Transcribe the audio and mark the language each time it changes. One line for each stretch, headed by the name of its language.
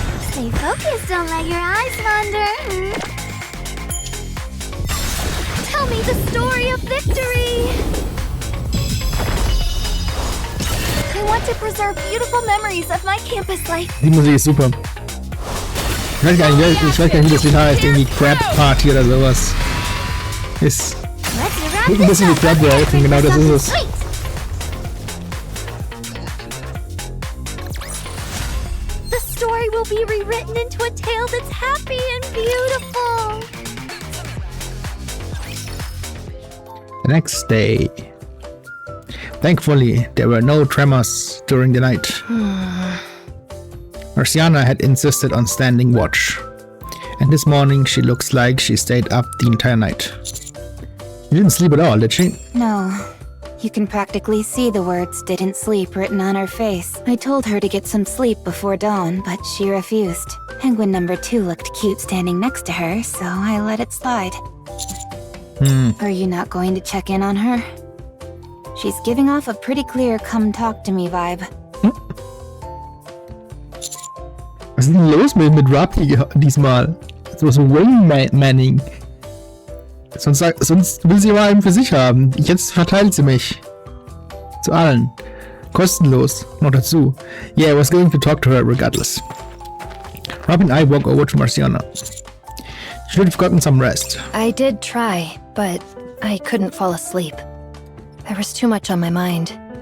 English: Stay focused, don't let your eyes wander. Tell me the story of victory! I want to preserve beautiful memories of my campus life.
German: Die Musik ist super. Ich weiß gar nicht, wie das Lied heißt. Irgendwie Crab Party oder sowas. Ist.
English: Let's
German: Klingt ein bisschen wie Flatworld, und genau das ist es.
English: The story will be rewritten into a tale that's happy and beautiful. The next day. Thankfully, there were no tremors during the night. Marciana had insisted on standing watch. And this morning she looks like she stayed up the entire night. She didn't sleep at all, did she? No. You can practically see the words "didn't sleep" written on her face. I told her to get some sleep before dawn, but she refused. Penguin number 2 looked cute standing next to her, so I let it slide. Are you not going to check in on her? She's giving off a pretty clear come talk to me vibe.
German: Was ist denn los mit Ruppy diesmal? So Wingmanning. Sonst will sie aber einen für sich haben. Jetzt verteilt sie mich. Zu allen. Kostenlos. Noch dazu.
English: Yeah, I was going to talk to her regardless. Rob and I walk over to Marciana. She should have gotten some rest. I did try, but I couldn't fall asleep. There was too much on my mind.